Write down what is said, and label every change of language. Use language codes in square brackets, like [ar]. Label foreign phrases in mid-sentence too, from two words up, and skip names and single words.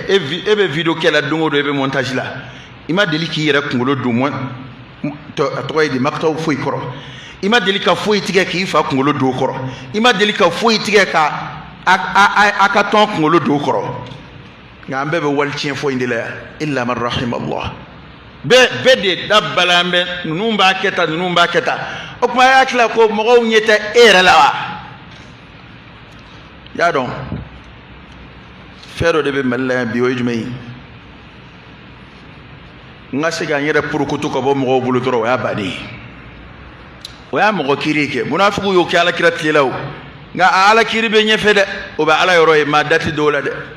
[bm] tɛ e bɛ video kɛ la don o don e bɛ montage la i ma deli k'i yɛrɛ kunkolo don a tɔgɔ ye di makitaw foyi kɔrɔ i ma deli ka foyi tigɛ k'i fa kunkolo don o kɔrɔ i ma deli ka foyi tigɛ ka a ka tɔn kunkolo don o kɔrɔ nka an bɛɛ bɛ wali tiɲɛ fɔ in de la yan [ar] إلا من رحم الله [bm] bɛɛ de dabala an bɛ ninnu b'a kɛ tan ninnu b'a kɛ tan o tuma a y'a tila ko mɔgɔw ɲɛ tɛ e yɛrɛ la wa y'a dɔn fɛn dɔ de bɛ Mali la yan bi o ye jumɛn ye n ka se k'an yɛrɛ porokoto ka bɔ mɔgɔw bolo dɔrɔn o y'a bannen ye o y'a mɔgɔ kiiri kɛ munafigiw y'o kɛ alakira tile la o nka a ala kiiri bɛ ɲɛfɛ dɛ o bɛ ala yɔrɔ ye maa dati dɔw la dɛ